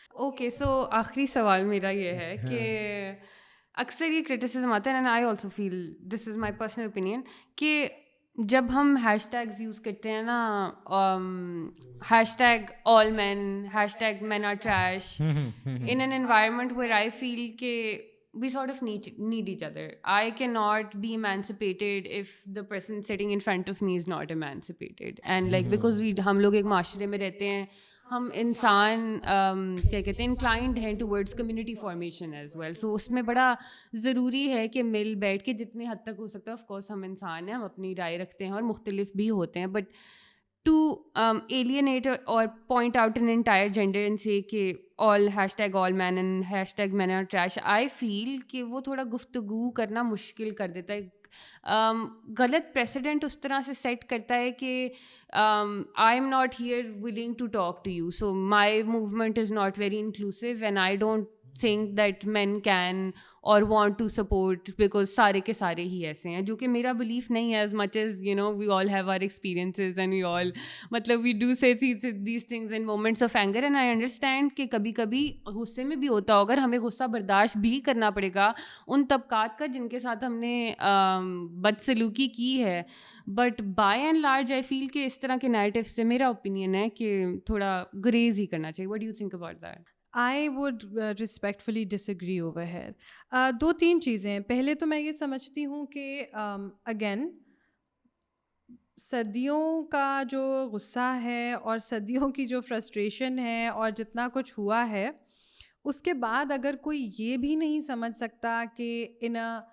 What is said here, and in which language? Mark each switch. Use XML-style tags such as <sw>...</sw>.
<ur>Okay, سو آخری سوال میرا یہ ہے کہ اکثر یہ کرٹیسزم آتا ہے,</ur> <en>and I also feel this is my personal opinion,</en> <ur>کہ جب ہم ہیش ٹیگز یوز کرتے ہیں نا, hash tag all main, hash tag main are trash, in an environment where I فیل کہ</ur> <en>we sort of need each other. I cannot be emancipated if the person sitting in front of me is not emancipated. And like because</en> <ur>ہم لوگ ایک معاشرے میں رہتے ہیں, ہم انسان کیا کہتے ہیں انکلائنڈ ہیں towards community formation as well. سو اس میں بڑا ضروری ہے کہ مل بیٹھ کے جتنے حد تک ہو سکتا ہے, آف کورس ہم انسان ہیں, ہم اپنی رائے رکھتے ہیں اور مختلف بھی ہوتے ہیں, but</ur> <en>to alienate or point out an entire gender</en> <ur>and say کہ all hashtag all men and hashtag men are trash, I feel کہ وہ تھوڑا گفتگو کرنا مشکل کر دیتا ہے. غلط پریسیڈنٹ اس طرح سے سیٹ کرتا ہے کہ</ur> <en>I am not here willing to talk to you, so my movement is not very inclusive and I don't think that men can or want to support because</en> <ur>سارے کے سارے ہی ایسے ہیں, جو کہ میرا بلیف نہیں ہے.</ur> <en>as much as you know we all</en> <ur>have our experiences and we all مطلب</ur> <en>we do say these things in moments of anger,</en> <ur>and I understand کہ کبھی کبھی غصے میں بھی ہوتا ہوگا, ہمیں غصہ برداشت بھی کرنا پڑے گا ان طبقات کا جن کے ساتھ ہم نے بدسلوکی کی ہے.</ur> <en>but by and large I feel</en> <ur>کہ اس طرح کے نیریٹو سے میرا اوپینین ہے کہ تھوڑا گریز ہی کرنا چاہیے.</ur> <en>what do you think about that? I would respectfully disagree over here.</en> <ur>دو تین چیزیں. پہلے تو میں یہ سمجھتی ہوں کہ اگین صدیوں کا جو غصہ ہے اور صدیوں کی جو فرسٹریشن ہے اور جتنا کچھ ہوا ہے, اس کے بعد اگر کوئی یہ بھی نہیں سمجھ سکتا کہ</ur> <en>in a</en>